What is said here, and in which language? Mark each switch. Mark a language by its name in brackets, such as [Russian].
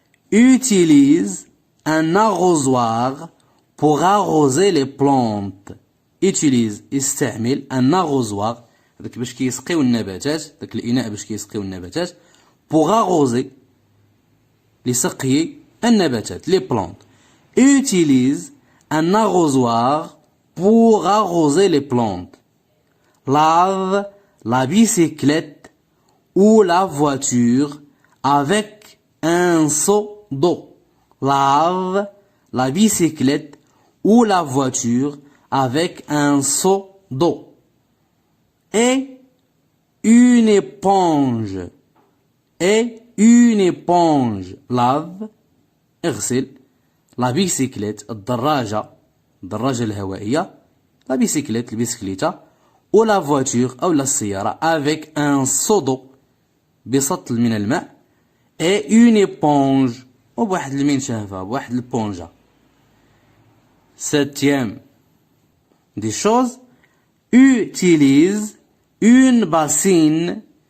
[French] Utilise un arrosoir pour arroser les plantes. Utilise [Arabic] استعمل [French] un arrosoir [Arabic] داك باش كيسقيو النباتات، داك الإناء باش كيسقيو النباتات. [French] pour arroser [Arabic] لسقي النباتات [French] les plantes. Utilise un arrosoir pour arroser les plantes. Lave la bicyclette ou la voiture avec un seau d'eau. Lave la bicyclette ou la voiture avec un seau d'eau. Et une éponge. lave [Arabic] اغسل [French] la bicyclette [Arabic] الدراجة الهوائية، [French] la bicyclette [Arabic] البسكليتة، [French] ou la voiture [Arabic] أو السيارة [French] avec un seau d'eau [Arabic] بسطل من الماء. [French] et une éponge [Arabic] وبواحد المنشفة، بواحد البونجة. [French] Septième des choses, utilise une bassine